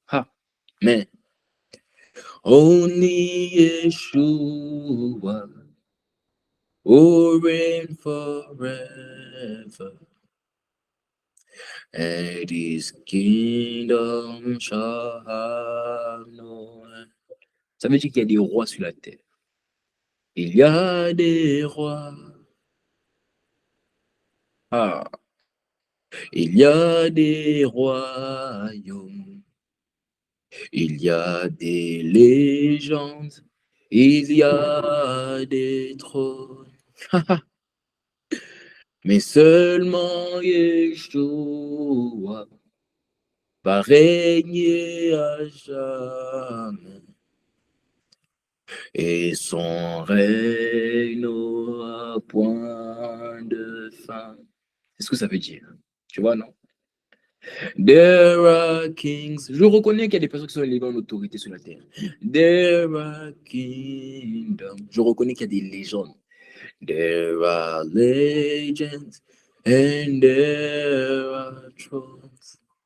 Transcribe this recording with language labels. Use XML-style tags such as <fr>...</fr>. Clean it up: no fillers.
<en>Ha, man. Only Yeshua will reign forever, and his kingdom shall have no end.</en> <fr>Ça veut dire qu'il y a des rois sur la terre. Il y a des rois. Ah. Il y a des royaumes. Il y a des légendes. Il y a des trônes. Mais seulement Yeshua va régner à jamais. Et son règne n'aura point de fin. C'est ce que ça veut dire. Tu vois, non?</fr> <en>There are kings.</en> <fr>Je reconnais qu'il y a des personnes qui sont élevées en autorité sur la terre.</fr> <en>There are kingdoms.</en> <fr>Je reconnais qu'il y a des légendes.</fr> <en>There are legends and there are thrones.</en>